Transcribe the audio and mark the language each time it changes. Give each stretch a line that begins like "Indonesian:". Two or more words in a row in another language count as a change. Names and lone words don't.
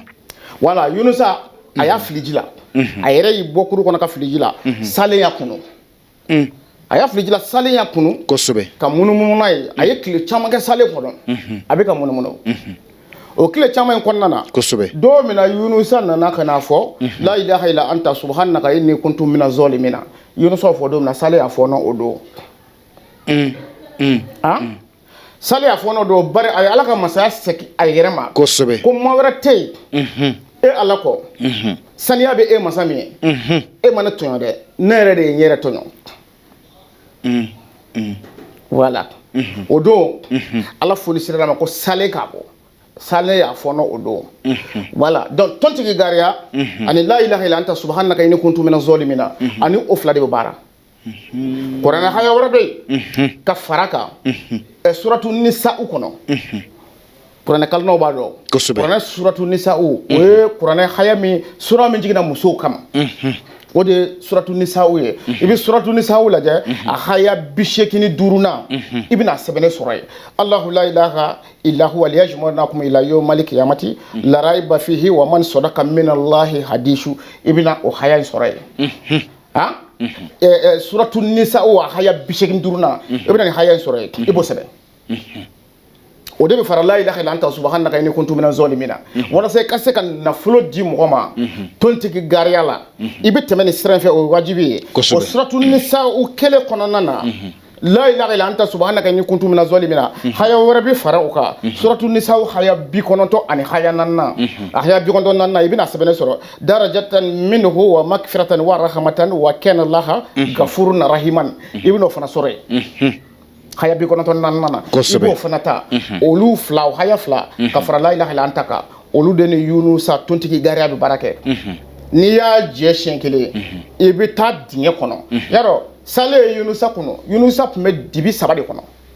Bambara: voilà Yunusa a y'a fili ji la a yɛrɛ y'i bɔ kuru kɔnɔ ka fili ji la salen y'a kunu a y'a fili ji la salen y'a kunu kosɛbɛ ka munumunu n'a ye a ye tile caman kɛ salen kɔnɔ a bɛ ka munumunu o tile caman in kɔnɔna na kosɛbɛ don min na Yunusa nana ka n'a fɔ
Arabic: لا إله إلا أنت سبحانك إني كنت من الظالمين
Bambara: Yunusa fɔ don min na salen y'a fɔ o don salen y'a fɔ don bari a ye ala ka masaya segin a yɛrɛ ma kosɛbɛ ko maa wɛrɛ tɛ yen e ala kɔ saniya bɛ e masa min ye e ma ne tɔɲɔ dɛ ne yɛrɛ de ye n yɛrɛ tɔɲɔ voilà o don ala foni sira ma ko sale k'a bɔ sale y'a fɔnɔ o don
French: voilà donc
Bambara: tontigi gariya ani
Arabic: لا إله إلا أنت سبحانك إني كنت من الظالمين
Bambara: ani o fila de bɛ baara kuranɛ haya wɛrɛ bɛ yen ka fara kan suratu nisa'u kɔnɔ kuranɛ kalinaw b'a dɔn kuranɛ suratu nisa'u o ye kuranɛ haya min sura min jiginna musow kama o de suratu nisa'u ye i bɛ suratu nisa'u lajɛ a haya 85 i bɛna sɛbɛnne sɔrɔ yen
Arabic: الله لا إله إلا هو ليجمعنكم إلى يوم القيامة لا ريب فيه ومن أصدق من الله حديثا
Bambara: i bɛna o haya in sɔrɔ yen suratu nisa'u a haya 85 i bɛna nin haya in sɔrɔ yen i b'o sɛbɛn o de bɛ fara
Arabic: لا إله إلا أنت سبحانك إني كنت من الظالمين
Bambara: walasa i ka se ka nafolo di mɔgɔ ma tontigi gariya la i bɛ tɛmɛ nin sira in fɛ o ye wajibi ye o suratu nisa'u kelen kɔnɔna na
Arabic: لا إله إلا أنت سبحانك إني كنت من الظالمين
Bambara: haya wɛrɛ bɛ fara o kan suratu nisa'u haya 90 ani haya 4 a haya 94 i bɛna sɛbɛnne sɔrɔ
Arabic: درجات منه ومغفرة ورحمة وكان الله غفورا رحيما
Bambara: i bɛna o fana sɔrɔ yen haya 94 nana i b'o fana ta olu fila o haya fila ka fara
Arabic: لا إله إلا أنت
Bambara: kan olu de ni Yunusa tontigi gariya bɛ baara kɛ n'i y'a jɛ siɲɛ kelen i bɛ taa dingɛ kɔnɔ yarɔ sale ye Yunusa kɔnɔ Yunusa tun bɛ dibi 3 de kɔnɔ